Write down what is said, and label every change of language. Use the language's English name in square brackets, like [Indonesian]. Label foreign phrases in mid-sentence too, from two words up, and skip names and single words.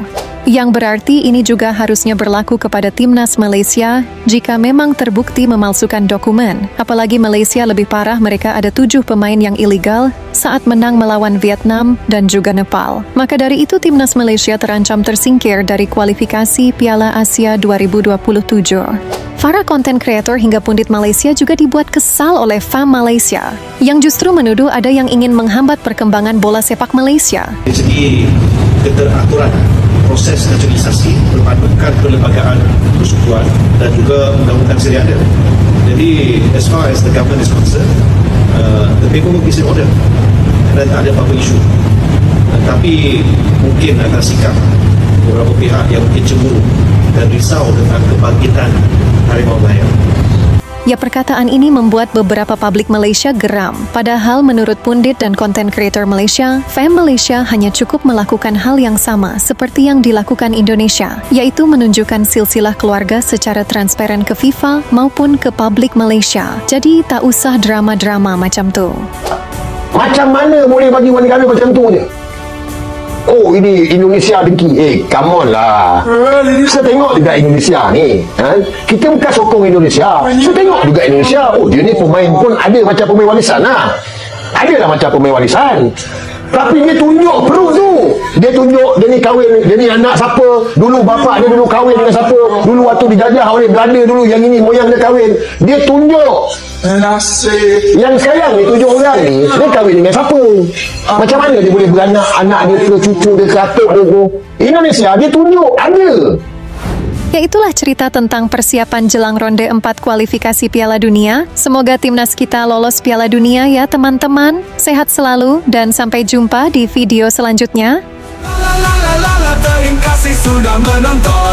[Indonesian] Yang berarti ini juga harusnya berlaku kepada timnas Malaysia jika memang terbukti memalsukan dokumen. Apalagi Malaysia lebih parah, mereka ada 7 pemain yang ilegal saat menang melawan Vietnam dan juga Nepal. Maka dari itu timnas Malaysia terancam tersingkir dari kualifikasi Piala Asia 2027. Para konten kreator hingga pundit Malaysia juga dibuat kesal oleh FAM Malaysia, yang justru menuduh ada yang ingin menghambat perkembangan bola sepak Malaysia. [Malay] Dari segi keteraturan proses naturalisasi berpandukan perlembagaan persekutuan dan juga undang-undang sedia ada. Jadi [English] as far as the government is concerned, the paperwork is in order [Malay] dan tak ada apa-apa isu. Tapi mungkin akan sikap beberapa pihak yang mungkin cemburu dan risau tentang kebangkitan Harimau Melaya. [Indonesian] Ya, perkataan ini membuat beberapa publik Malaysia geram. Padahal menurut pundit dan konten kreator Malaysia, FAM Malaysia hanya cukup melakukan hal yang sama seperti yang dilakukan Indonesia, yaitu menunjukkan silsilah keluarga secara transparan ke FIFA maupun ke publik Malaysia. [Malay] Jadi tak usah drama-drama macam tu. Macam mana boleh bagi warna kami macam tu je? Oh, ini Indonesia dengki. [English] Come on lah. [Malay] Saya tengok juga Indonesia ni. Kita bukan sokong Indonesia. Saya tengok juga Indonesia. Oh, dia ni pemain pun ada macam pemain warisan lah. Adalah macam pemain warisan. Tapi dia tunjuk perut tu. Dia tunjuk dia ni kahwin, dia ni anak siapa. Dulu bapak dia dulu kahwin dengan siapa. Dulu waktu dijajah oleh Belanda dulu, yang ini moyang dia kahwin. Dia tunjuk. Yang sekarang ni 7 orang ni, dia kahwin dengan siapa? Macam mana dia boleh beranak anak dia ke, cucu dia ke, atuk dia tu? Indonesia dia tunjuk ada. [Indonesian] Ya, itulah cerita tentang persiapan jelang ronde 4 kualifikasi Piala Dunia. Semoga timnas kita lolos Piala Dunia ya teman-teman. Sehat selalu dan sampai jumpa di video selanjutnya. Terima kasih sudah menonton.